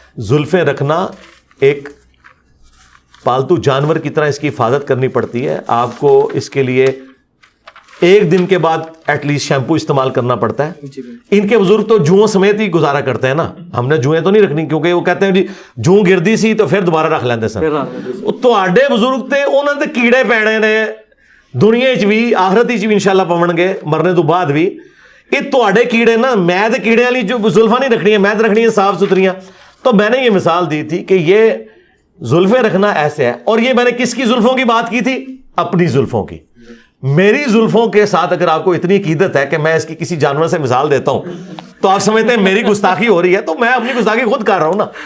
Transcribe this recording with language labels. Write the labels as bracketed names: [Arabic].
[Urdu] زلفیں رکھنا ایک پالتو جانور کی طرح اس کی حفاظت کرنی پڑتی ہے. آپ کو اس کے لیے ایک دن کے بعد ایٹ لیسٹ شیمپو استعمال کرنا پڑتا ہے. ان کے بزرگ تو جوؤں سمیت ہی گزارا کرتے ہیں نا, ہم نے جوئیں تو نہیں رکھنی, کیونکہ وہ کہتے ہیں جی [Punjabi] جوں گردی سی تو پھر دوبارہ رکھ لیندے سن. تو آڈے بزرگ تے انہوں نے کیڑے پیڑے نے دنیا چ بھی آخرت چ بھی انشاءاللہ پون گے مرنے تو بعد بھی. یہ تواڈے کیڑے نا, میں تے کیڑے والی جو زلفاں نہیں رکھنی ہے, میں تے رکھنی ہے صاف ستھریاں. [Urdu] تو میں نے یہ مثال دی تھی کہ یہ زلفیں رکھنا ایسے ہے. اور یہ میں نے کس کی زلفوں کی بات کی تھی؟ اپنی زلفوں کی. میری زلفوں کے ساتھ اگر آپ کو اتنی عقیدت ہے کہ میں اس کی کسی جانور سے مثال دیتا ہوں تو آپ سمجھتے ہیں میری گستاخی ہو رہی ہے, تو میں اپنی گستاخی خود کر رہا ہوں نا.